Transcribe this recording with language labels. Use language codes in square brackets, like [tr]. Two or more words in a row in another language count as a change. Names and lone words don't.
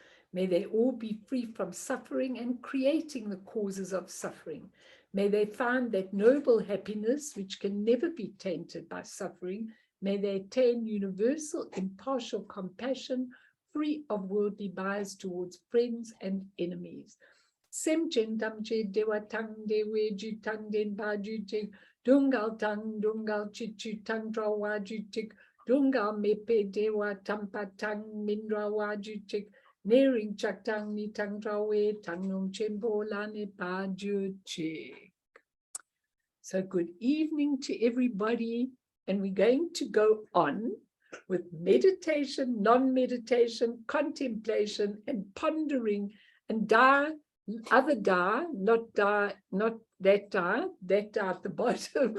[en] May they all be free from suffering and creating the causes of suffering. May they find that noble happiness, which can never be tainted by suffering. May they attain universal, impartial compassion, free of worldly bias towards friends and enemies. [bo] སེམས་ཅན་ཐམས་ཅད་བདེ་བ་དང་བདེ་བའི་རྒྱུ་དང་ལྡན་པར་གྱུར་ཅིག། སྡུག་བསྔལ་གྱི་རྒྱུ་དང་བྲལ་བར་གྱུར་ཅིག། སྡུག་བསྔལ་མེད་པའི་བདེ་བ་དམ་པ་དང་མི་འབྲལ་བར་གྱུར་ཅིག། ཉེ་རིང་ཆགས་སྡང་གཉིས་དང་བྲལ་བའི་བཏང་སྙོམས་ཆེན་པོ་ལ་གནས་པར་གྱུར་ཅིག. [en] So good evening to everybody. And we're going to go on with meditation, non-meditation, contemplation, and pondering, and other not that at the bottom.